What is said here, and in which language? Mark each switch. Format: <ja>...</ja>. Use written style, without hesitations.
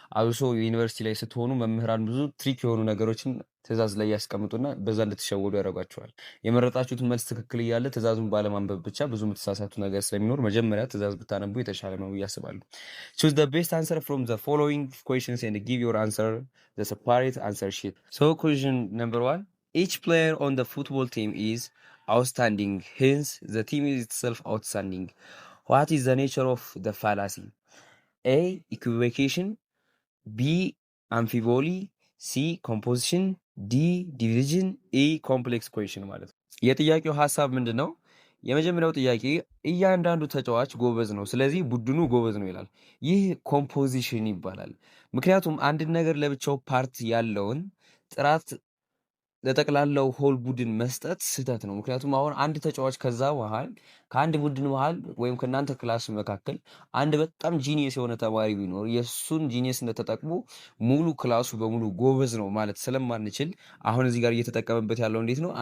<am>አብሶ ዩኒቨርሲቲ ላይ ስትሆኑ መምህራን ብዙ ትሪክ የሆኑ ነገሮችን ትዕዛዝ ላይ ያስቀምጡና በዛ እንድትሸወዱ ያደርጓቸዋል። የመረጣችሁትን መልስ ትክክል እያለ ትዕዛዙን ባለማንበብ ብቻ ብዙ የምትሳሳቱ ነገር ስለሚኖር መጀመሪያ ትዕዛዝ ብታነቡ የተሻለ ነው ብዬ አስባለሁ።</am> <en>choose the best answer from the following questions and give your answer the separate answer sheet. So question number 1, each player on the football team is outstanding, hence the team is itself outstanding. What is the nature of the fallacy? A, equivocation, B, amphiboly, C, composition, ዲ ዲቪዥን፣ ኢ ኮምፕሌክስ ኩዌሽን</en> <am>ማለት ነው። የጥያቄው ሀሳብ ምንድን ነው? የመጀመሪያው ጥያቄ እያንዳንዱ ተጫዋች ጎበዝ ነው፣ ስለዚህ ቡድኑ ጎበዝ ነው ይላል። ይህ ኮምፖዚሽን ይባላል። ምክንያቱም አንድን ነገር ለብቻው ፓርት ያለውን ጥራት ለጠቅላላው ሆል ቡድን መስጠት ስህተት ነው። ምክንያቱም አሁን አንድ ተጫዋች ከአንድ ቡድን መሃል ወይም ከእናንተ ክላስ መካከል አንድ በጣም ጂኒየስ የሆነ ተማሪ ቢኖር የእሱን ጂኒየስ እንደተጠቅሞ ሙሉ ክላሱ በሙሉ ጎበዝ ነው ማለት ስለማንችል አሁን እዚህ ጋር እየተጠቀመበት ያለው እንዴት ነው?</am>